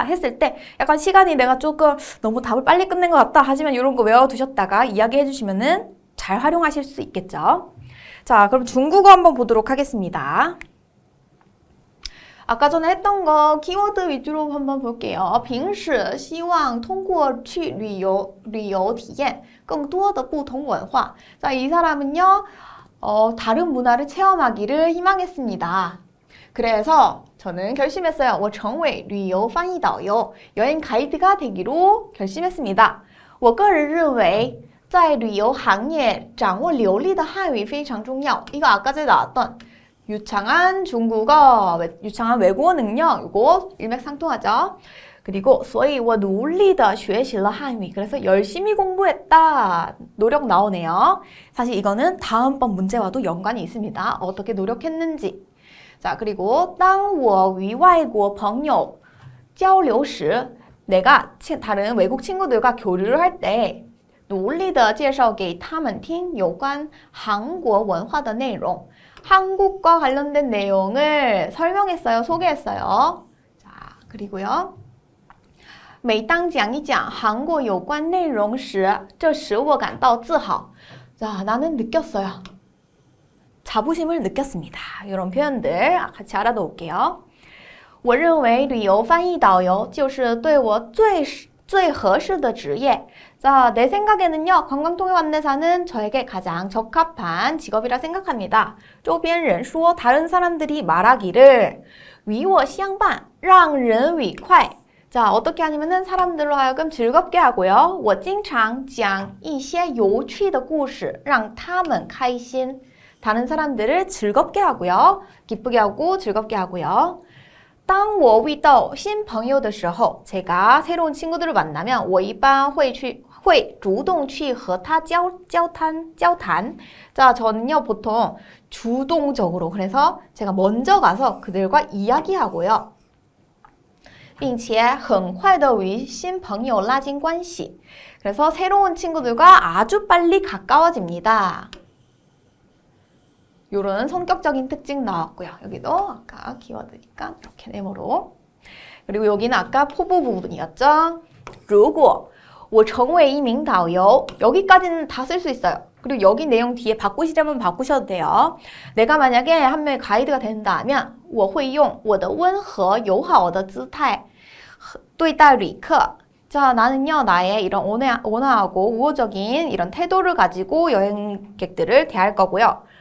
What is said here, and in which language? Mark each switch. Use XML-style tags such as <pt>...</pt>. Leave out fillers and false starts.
<ko>했을 때 약간 시간이 내가 조금 너무 답을 빨리 끝낸 것 같다 하지만 이런 거 외워두셨다가 이야기해 주시면은 잘 활용하실 수 있겠죠. 자, 그럼 중국어 한번 보도록 하겠습니다. 아까 전에 했던 거 키워드 위주로 한번 볼게요.</ko> <zh>平时希望通过去旅游体验更多的不同文化.</zh> <ko>자, 이 사람은요. 다른 문화를 체험하기를 희망했습니다. 그래서 저는 결심했어요.</ko> <zh>我成为旅游翻译导游</zh> <ko>여행 가이드가 되기로 결심했습니다.</ko> <zh>我个人认为在旅游行业掌握流利的汉语非常重要.</zh> <ko>이거 아까 전에 나왔던 유창한 중국어, 유창한 외국어 능력, 이거 일맥상통하죠.</ko> <zh>그리고 所以我努力地学习了汉语.</zh> <ko>그래서 열심히 공부했다. 노력 나오네요. 사실 이거는 다음번 문제와도 연관이 있습니다. 어떻게 노력했는지. 자, 그리고</ko> <zh>当我与外国朋友交流时</zh> <ko>내가 다른 외국 친구들과 교류를 할 때</ko> <zh>努力地介绍给他们听有关韩国文化的内容</zh> <ko>한국과 관련된 내용을 설명했어요. 소개했어요. 자, 그리고요.</ko> <zh>每当讲一讲韩国有关内容时这使我感到自豪</zh> <ko>자, 나는 느꼈어요. 자부심을 느꼈습니다. 이런 표현들 같이 알아놓을게요.</ko> <zh>我认为旅游翻译导游就是对我最合适的职业</zh> <ko>자, 내 생각에는요. 관광통역 안내사는 저에게 가장 적합한 직업이라 생각합니다.</ko> <zh>周边人说</zh> <ko>다른 사람들이 말하기를</ko> <zh>与我相伴让人愉快</zh> <ko>자, 어떻게 하냐면은 사람들로 하여금 즐겁게 하고요.</ko> <zh>我经常讲一些有趣的故事让他们开心</zh> <ko>다른 사람들을 즐겁게 하고요. 기쁘게 하고 즐겁게 하고요.</ko> <zh>当我遇到新朋友的时候</zh> <ko>제가 새로운 친구들을 만나면</ko> <zh>我一般会主动去和他交谈</zh> <ko>자, 저는요 보통 주동적으로 그래서 제가 먼저 가서 그들과 이야기하고요.</ko> <zh>并且很快地与新朋友拉近关系</zh> <ko>그래서 새로운 친구들과 아주 빨리 가까워집니다. 요런 성격적인 특징 나왔고요. 여기도 아까 키워드니까 이렇게 네모로. 그리고 여기는 아까 포부 부분이었죠.</ko> <zh>如果我成为一名导游</zh> <ko>여기까지는 다 쓸 수 있어요. 그리고 여기 내용 뒤에 바꾸시려면 바꾸셔도 돼요. 내가 만약에 한 명의 가이드가 된다면</ko> <zh>我会用我的温和友好的姿态对待旅客</zh> <ko>자, 나는요, 나의 이런 온화하고 우호적인 이런 태도를 가지고 여행객들을 대할 거고요.</ko>